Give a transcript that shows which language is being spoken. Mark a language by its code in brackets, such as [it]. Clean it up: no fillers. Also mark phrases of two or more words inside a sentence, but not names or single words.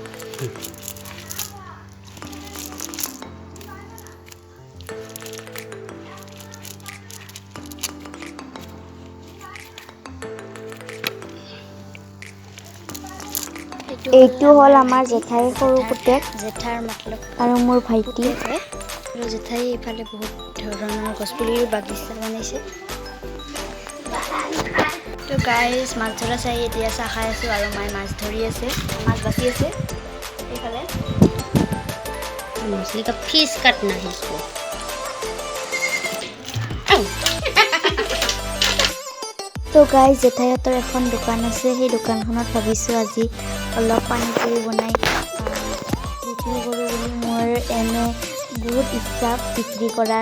[as] এইটো হ'ল আমাৰ জেঠাইৰ সৰু পুতেক, জেঠাৰ মতলব আৰু মোৰ ভাইটি হয়। আৰু জেঠাই এইফালে বহুত ধৰণৰ গছপুলিৰ বাগিচা বনাইছে। তো গাইজ, মাছ ধৰা চাই এতিয়া চাহ খাই আছোঁ আৰু মায়ে মাছ ধৰি আছে, মাছ বাচি আছে এইফালে। [hi] मछली का फीस काटना है इसको। [as] তো গাইজ, জেঠাইহঁতৰ এখন দোকান আছে। সেই দোকানখনত ভাবিছোঁ আজি অলপ পানীপুৰি বনাই বিক্ৰী কৰোঁ বুলি। মোৰ এনে বহুত ইচ্ছা বিক্ৰী কৰাৰ।